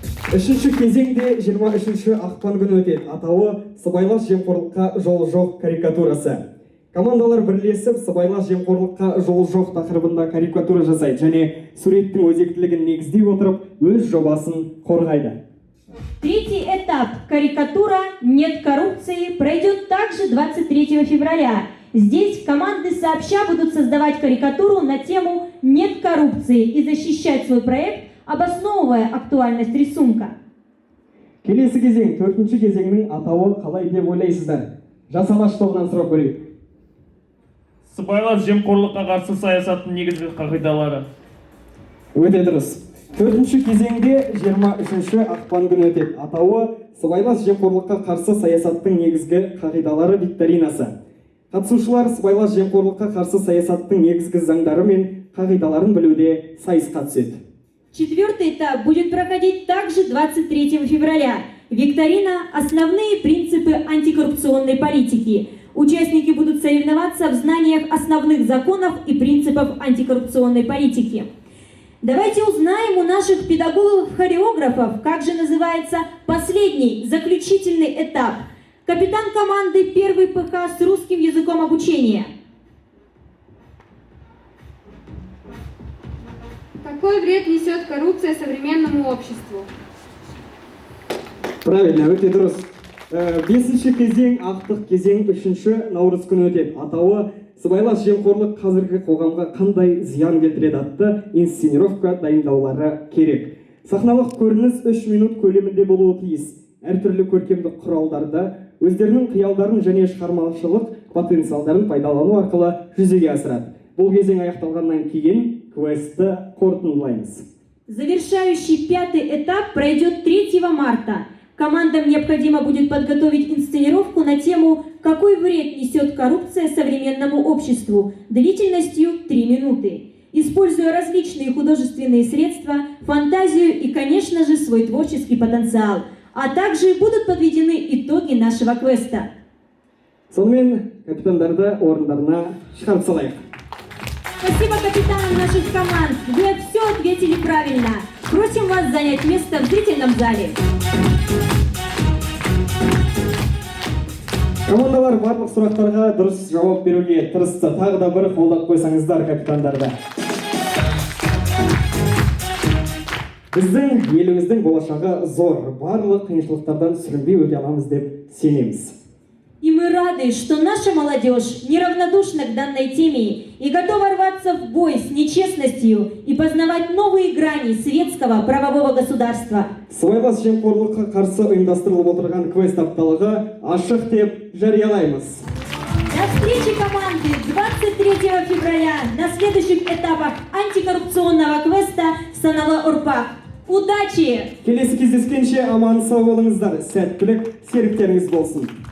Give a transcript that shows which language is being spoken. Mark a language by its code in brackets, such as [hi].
[kk] Үшінші кезеңде 23 ақпан күні өтеді. Атауы «Сыбайлас жемқорлыққа жол жоқ» карикатурасы. Командалар бірлесіп, сыбайлас жемқорлыққа жол жоқ тақырыбында карикатура жасайды және суреттің өзектілігін негіздей отырып, өз жобасын қорғайды. [ru] Третий этап «Карикатура. Нет коррупции» пройдет также 23 февраля. Здесь команды сообща будут создавать карикатуру на тему «Нет коррупции» и защищать свой проект, обосновывая актуальность рисунка. [kk] Келесі кезең, төртінші кезеңнің атауы қалай деп ойлайсыздар? Жас алаш тобынан сұрап көрейік. Сыбайлас жемқорлыққа қарсы саясаттың негізгі қағидалары. Өте дұрыс. Төртінші кезеңде 23 ақпан күні өтеді. Атауы «Сыбайлас жемқорлыққа қарсы саясаттың негізгі қағидалары» викторинасы. Қатысушылар сыбайлас жемқорлыққа қарсы саясаттың негізгі заңдары мен қағидаларын білуде сайысқа түседі. [ru] Четвертый этап будет проходить также 23 февраля. Викторина «Основные принципы антикоррупционной политики». Участники будут соревноваться в знаниях основных законов и принципов антикоррупционной политики. Давайте узнаем у наших педагогов-хореографов, как же называется последний, заключительный этап. Капитан команды 1 ПХ с русским языком обучения. Какой вред несет коррупция современному обществу? Правильно, [kk] өте дұрыс. Бесінші кезең, ақтық кезең 3 наурыз күні өтеді. Атауы «Сыбайлас жемқорлық қазіргі қоғамға қандай зиян келтіреді» атты инсценировка дайындаулары керек. Сахналық көрініс 3 минут көлемінде болуы тиіс. Әртүрлі көркемдік құралдарда өздерінің қиялдарын және шығармашылық потенциалдарын пайдалану арқылы жүзеге асырады. Бұл кезең аяқталғаннан кейін квестті қорытындылаймыз. [ru] Завершающий 5-й этап пройдет 3 марта. Командам необходимо будет подготовить инсценировку на тему «Какой вред несет коррупция современному обществу» длительностью 3 минуты, используя различные художественные средства, фантазию и, конечно же, свой творческий потенциал. А также будут подведены итоги нашего квеста. [kk] Сонымен капитандарды орындарына шығарып салайық. [ru] Спасибо капитанам наших команд. Вы все ответили правильно. Просим вас занять место в зрительном зале. [kk] Командалар барлық сұрақтарға дұрыс жауап беруге тырысты. Тағы да бір қолдап қойсаңыздар капитандарды. Біздің еліміздің болашағы зор. Барлық қиыншылықтардан сүрінбей өте аламыз деп сенеміз. [ru] И мы рады, что наша молодежь неравнодушна к данной теме и готова рваться в бой с нечестностью и познавать новые грани светского правового государства. [kk] Сыбайлас жемқорлыққа қарсы ұйымдастырылып отырған квест апталығы ашық деп жариялаймыз. [ru] До встречи команды 23 февраля на следующих этапах антикоррупционного квеста Саналы Ұрпақ. Удачи! [kk] Келесі кездескенше аман сау болыңыздар. Сәттілік серіктеріңіз болсын.